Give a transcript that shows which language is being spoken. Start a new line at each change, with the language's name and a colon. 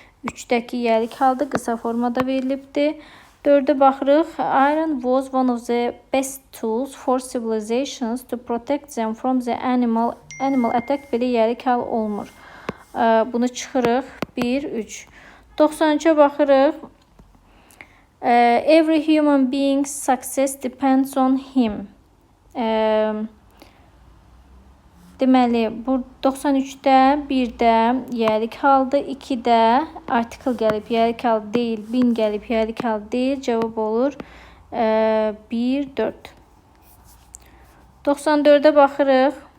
Azerbaijani: 3-dəki yəlik halda qısa formada verilibdir. 4-ə baxırıq.
English: Iron was one of the best tools for civilizations to protect them from the animal attack.
Azerbaijani: Belə yəlik hal olmur. Bunu çıxırıq. 1, 3. 93-ə baxırıq.
English: Every human being's success depends on him.
Azerbaijani: Deməli, bu 93-də 1-də yəlik halda, 2-də artikel gəlib, yəlik hal deyil, bin gəlib, yəlik hal deyil. Cavab olur 1, 4. 94-ə baxırıq.